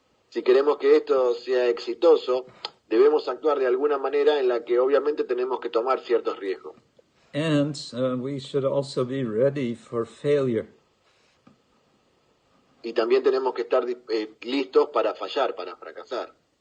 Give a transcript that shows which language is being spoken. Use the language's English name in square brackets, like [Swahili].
[Spanish] Si queremos que esto sea exitoso, debemos actuar de alguna manera en la que obviamente tenemos que tomar ciertos riesgos. [English] And we should also be ready for failure. [Spanish] Y también tenemos que estar listos para fallar, para fracasar.